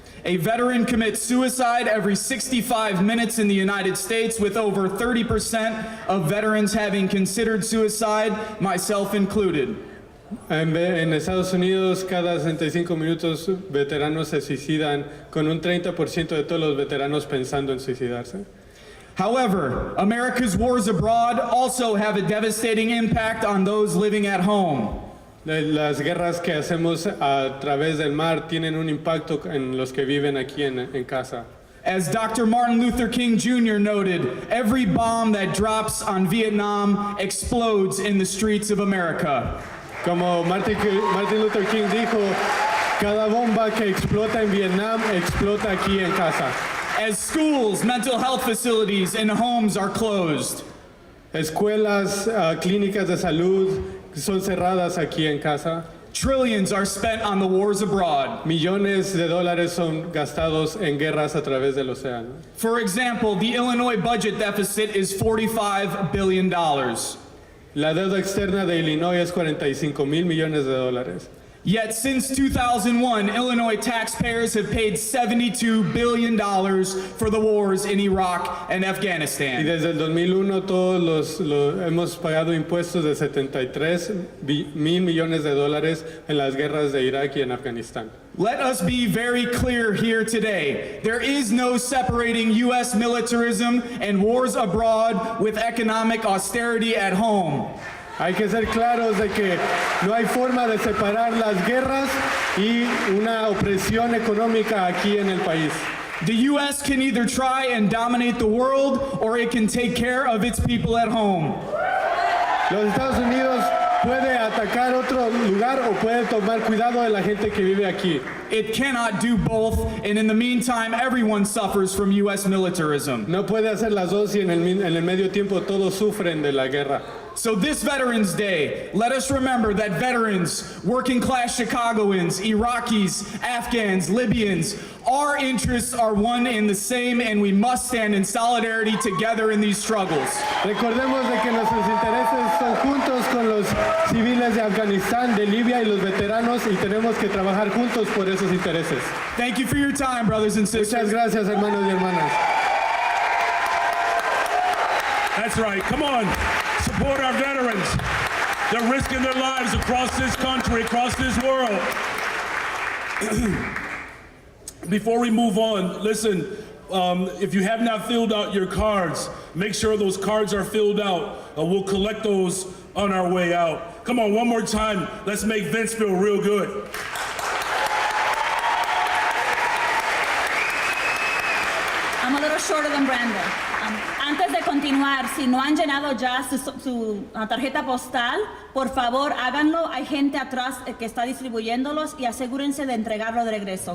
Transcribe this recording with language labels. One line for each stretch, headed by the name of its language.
English: A veteran commits suicide every 65 minutes in the United States, with over 30% of veterans having considered suicide, myself included.
Spanish: En Estados Unidos, cada 65 minutos veteranos se suicidan, con un 30% de todos los veteranos pensando en suicidarse.
English: However, America's wars abroad also have a devastating impact on those living at home.
Spanish: Las guerras que hacemos a través del mar tienen un impacto en los que viven aquí en casa.
English: As Dr. Martin Luther King Jr. noted, every bomb that drops on Vietnam explodes in the streets of America.
Spanish: Como Martin Luther King dijo, cada bomba que explota en Vietnam explota aquí en casa.
English: As schools, mental health facilities, and homes are closed.
Spanish: Escuelas, clínicas de salud son cerradas aquí en casa.
English: Trillions are spent on the wars abroad.
Spanish: Millones de dólares son gastados en guerras a través del océano.
English: For example, the Illinois budget deficit is $45 billion.
Spanish: La deuda externa de Illinois es 45,000 millones de dólares.
English: Yet since 2001, Illinois taxpayers have paid $72 billion for the wars in Iraq and
Spanish: Y
English: Afghanistan.
Spanish: desde el 2001 todos hemos pagado impuestos de 73 mil millones de dólares en las guerras de Irak y en Afganistán.
English: Let us be very clear here today. There is no separating U.S. militarism and wars abroad with economic austerity at home.
Spanish: Hay que ser claros de que no hay forma de separar las guerras y una opresión económica aquí en el país.
English: The U.S. can either try and dominate the world, or it can take care of its people at home.
Spanish: Los Estados Unidos puede atacar otro lugar o puede tomar cuidado de la gente que vive aquí.
English: It cannot do both, and in the meantime, everyone suffers from U.S. militarism.
Spanish: No puede hacer las dos y en el medio tiempo todos sufren de la guerra.
English: So this Veterans Day, let us remember that veterans, working class Chicagoans, Iraqis, Afghans, Libyans, our interests are one and the same, and we must stand in solidarity together in these struggles.
Spanish: Recordemos de que nuestros intereses son juntos con los civiles de Afganistán, de Libia y los veteranos y tenemos que trabajar juntos por esos intereses.
English: Thank you for your time, brothers and
Spanish: Muchas
English: sisters.
Spanish: gracias, hermanos y hermanas.
English: That's right. Come on. Support our veterans. They're risking their lives across this country, across this world. Before we move on, listen, if you have not filled out your cards, make sure those cards are filled out. We'll collect those on our way out. Come on, one more time. Let's make Vince feel real good. I'm a little shorter than Brandon.
Spanish: Antes de continuar, si no han llenado ya su tarjeta postal, por favor háganlo. Hay gente atrás que está distribuyéndolos y asegúrense de entregarlo de regreso.